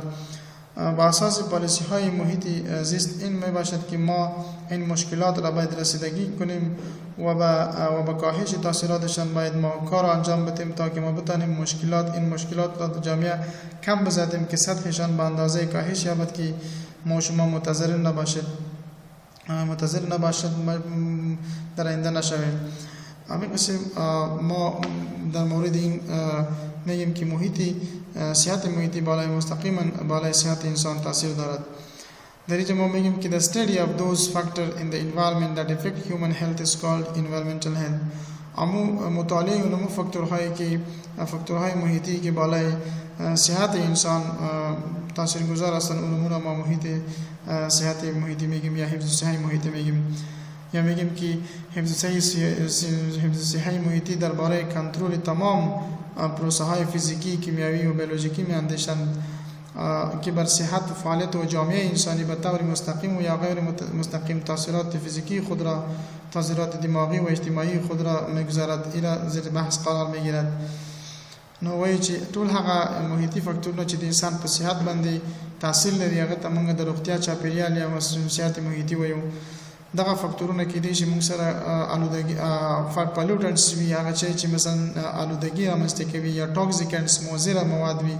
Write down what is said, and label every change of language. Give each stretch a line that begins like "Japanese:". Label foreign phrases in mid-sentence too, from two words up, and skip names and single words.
Persian: با اساس پالیسی های محیطی زیست این می باشد که ما این مشکلات را باید رسیدگی کنیم و با کاهش تاثیراتشان باید ما کار انجام بدیم تا که ما بتانیم این مشکلات را در جامعه کم بزدیم که سطحشان به اندازه کاهش یابد که ما شما متضرر نباشد در آینده نشویم. همین قسم ما در مورد این میگیم که صحت محیطی مستقیما بالای صحت انسان تاثیر دارد. در اینجا ما میگیم که
English: the study of those factors in the environment that affect human health is called environmental health.
Persian: مطالعه اون فاکتورهای محیطی که بالای صحت انسان تاثیرگذار هستند اون ما صحت محیطی میگیم یا حفظ صحت محیطی میگیم. یا میگیم که حفظ صحت محیطی درباره کنترل تمام پروسه های فیزیکی، کیمیایی و بیولوژیکی میاندیشند که بر صحت و فعالیت و جامعه انسانی به طور مستقیم و یا غیر مستقیم تاثیرات فیزیکی خود را، تاثیرات دماغی و اجتماعی خود را میگذارد. این زیر بحث قرار میگیرد.
Pashto: نو وایي چې ټول هغه محیطي فاکتورونه چې د انسان په صحت باندې تاثیر لري هغه ته موږ د روغتیا چاپیریال یا صحت محیطي وایو. دغه فاکتورونه کېدای شي موږ سره آلودګي پالوټنټس وي، هغه چې مثلا آلودګي رامنځته کوي یا ټاکسیکنټس مضر مواد وي.